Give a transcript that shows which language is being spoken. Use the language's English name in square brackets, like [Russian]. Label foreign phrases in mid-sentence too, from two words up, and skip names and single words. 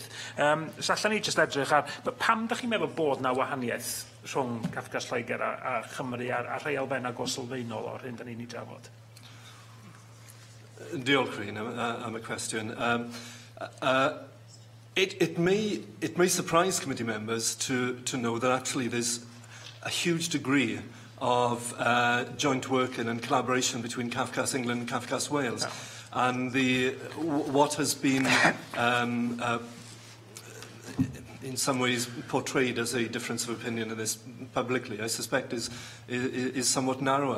[Welsh] So allan ni jyst edrych ar, pam ydych chi'n meddwl bod na wahaniaeth rhwng Cafcas Lloegr a Chymru a rhai elfennau gosolfeinol o'r hyn da ni'n ei drafod? Diolch, Rhyn, am y cwestiwn. [English] It may surprise committee members to know that actually there's a huge degree of joint working and collaboration between Cafcas England and Cafcas Wales. Yeah. And what has been in some ways portrayed as a difference of opinion in this publicly, I suspect is somewhat narrower.